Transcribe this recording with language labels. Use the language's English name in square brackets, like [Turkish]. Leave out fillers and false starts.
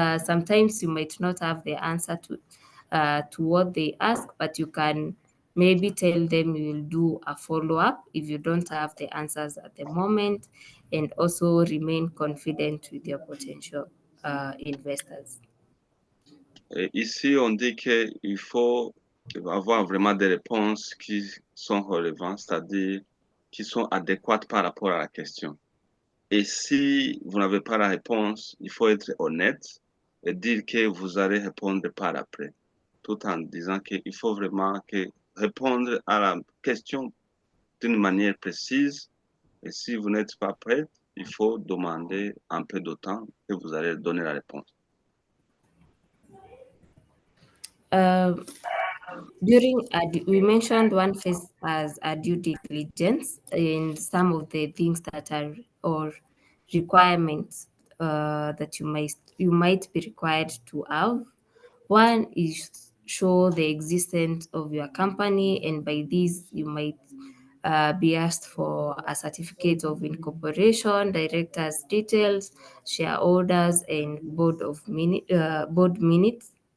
[English] Sometimes you might not have the answer to what they ask, but you can maybe tell them you will do a follow-up if you don't have the answers at the moment, and also remain confident with your potential investors. [French] Et ici, on dit qu'il faut avoir vraiment des réponses qui sont relevantes, c'est-à-dire qui sont adéquates par rapport à la question. Et si vous n'avez pas la réponse, il faut être honnête et dire que vous allez répondre par après, tout en disant qu'il faut vraiment répondre à la question d'une manière précise. Et si vous n'êtes pas prêt, il faut demander un peu de temps et vous allez donner la réponse. [English] We mentioned one phase as a due diligence in some of the things that are or requirements that you might be required to have. One is show the existence of your company, and by this you might be asked for a certificate of incorporation, directors' details, shareholders, and board minutes.